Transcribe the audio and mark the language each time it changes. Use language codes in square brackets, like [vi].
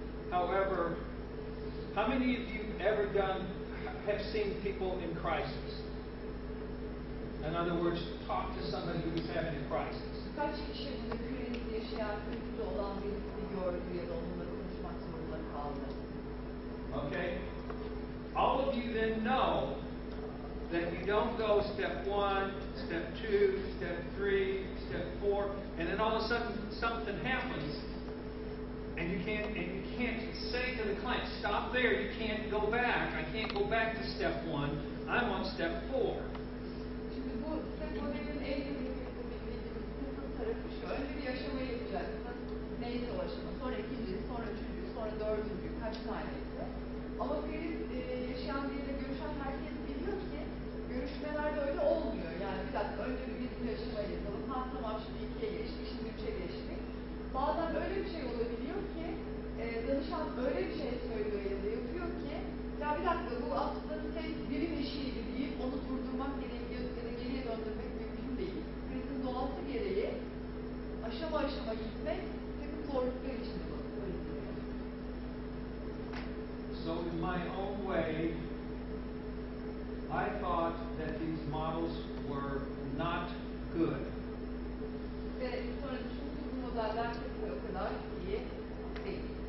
[en] However, how many of you have seen people in crisis? In other words, talk to somebody who's having a crisis. [tr] Kaç kişi burada kriz yaşayan, krizde olan birisini gördü ya da onunla konuşmak zorunda kaldı? [en] Okay? All of you then know that you don't go step 1, step 2, step 3, step 4, and then all of a sudden something happens, and you can't say to the client, stop there, you can't go back. I can't go back to step 1. I'm on step 4. [tr] Şimdi bu step modelin en sıkıntı tarafı şu. Önce bir aşamayı yapacaksın. Neyse o aşama. Sonra ikincisi, sonra üçüncüsü, sonra dördüncü. Kaç taneyse. Ama kriz yaşayan biriyle görüşen herkes biliyor ki görüşmelerde öyle olmuyor. Yani bir dakika önce bir birinci aşamayı yapalım. Ha tamam şimdi 2'ye geçtik, şimdi 3'e geçtik. Bazen öyle bir şey olabiliyor ki danışan öyle bir şey söylüyor ya da yapıyor ki ya bir dakika bu aslında tek birim işiydi deyip onu durdurmak gerekiyor ya da geriye döndürmek mümkün değil. Krizin doğası gereği aşama aşama gitmek takım zorluklar içinde barındırıyor. [en] So in my own way, I thought that these models were not good. [tr] Ve sonra düşündüm bu modeller tabii o kadar iyi değil.